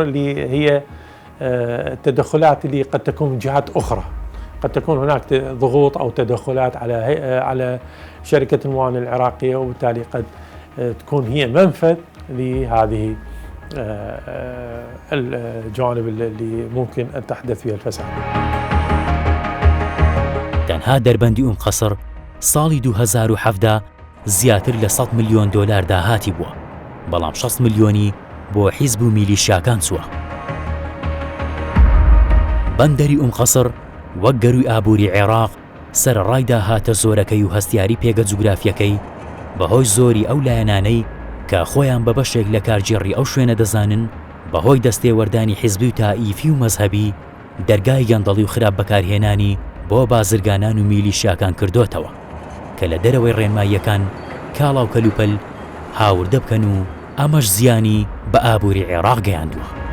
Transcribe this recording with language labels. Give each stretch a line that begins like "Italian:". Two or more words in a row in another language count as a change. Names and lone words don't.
Arabic: هي التدخلات اللي قد تكون من جهات أخرى قد تكون هناك ضغوط أو تدخلات على شركة الموانئ العراقية، وبالتالي قد تكون هي منفذ لهذه الجوانب اللي ممكن أن تحدث فيها الفساد.
Central Kurdish: تەنها دەربەندی ئوم قەسر ساڵی 2017 زیاتر لە 100 ملیۆن دۆلار داهاتی بووە، بەڵام 60 ملیۆنی بۆ حیزب و میلیشیاکان چووە. بەندەری ئوم قەسر وەک گەروی ئابووری عێراق سەرڕایدا هاتە زۆرەکەی و هەستیاری پێگە جوگرافیەکەی بەهۆی زۆری ئەو لایەنانەی کە خۆیان بە بەشێک لە کارگێڕی ئەو شوێنە دەزانن، بەهۆی دەستێوەردانی حیزبی و تائیفی و مەزهەبی دەرگای گەندەڵی و خراپ بەکارهێنانی بۆ بازرگانان و میلیشیاکان کردوتەوە کە لە دەرەوەی ڕێنماییەکان کاڵا و کەلوپەل هاوردە بکەن و ئەمەش زیانی بە ئابووری عێراق گەیاندووە.